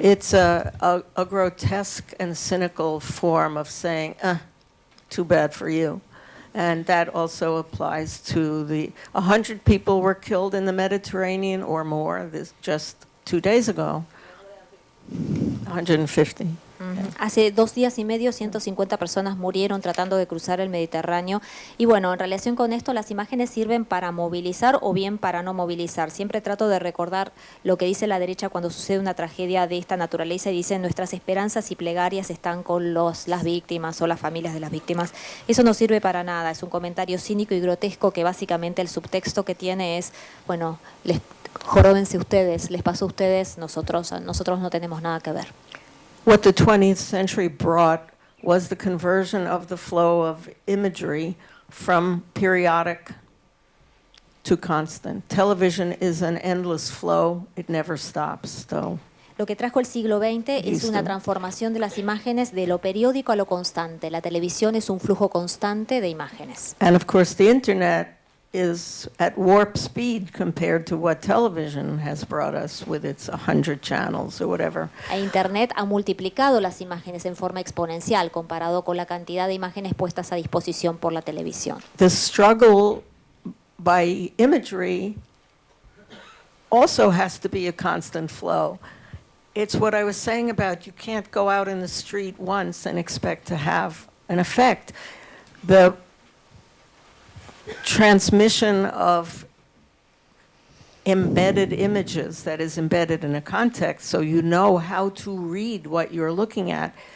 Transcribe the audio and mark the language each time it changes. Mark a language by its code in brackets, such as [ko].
[en] It's a grotesque and cynical form of saying, too bad for you. And that also applies to 100 people were killed in the Mediterranean or more just 2 days ago. 150. [es] Hace 2 días y medio, 150 personas murieron tratando de cruzar el Mediterráneo. Y bueno, en relación con esto, las imágenes sirven para movilizar o bien para no movilizar. Siempre trato de recordar lo que dice la derecha cuando sucede una tragedia de esta naturaleza y dicen nuestras esperanzas y plegarias están con las víctimas o las familias de las víctimas. Eso no sirve para nada, es un comentario cínico y grotesco que básicamente el subtexto que tiene es, bueno, joróbense ustedes, les pasó a ustedes, nosotros no tenemos nada que ver. [en] What the 20th century brought was the conversion of the flow of imagery from periodic to constant. Television is an endless flow. It never stops, though. [es] Lo que trajo el siglo XX es una transformación de las imágenes de lo periódico a lo constante. La televisión es un flujo constante de imágenes. [en] And of course the internet is at warp speed compared to what television has brought us with its 100 channels or whatever. [es] Internet ha multiplicado las imágenes en forma exponencial comparado con la cantidad de imágenes puestas a disposición por la televisión. [en] The struggle by imagery also has to be a constant flow. It's what I was saying about you can't go out in the street once and expect to have an effect. The transmission of embedded images that is embedded in a context so you know how to read what you're looking at.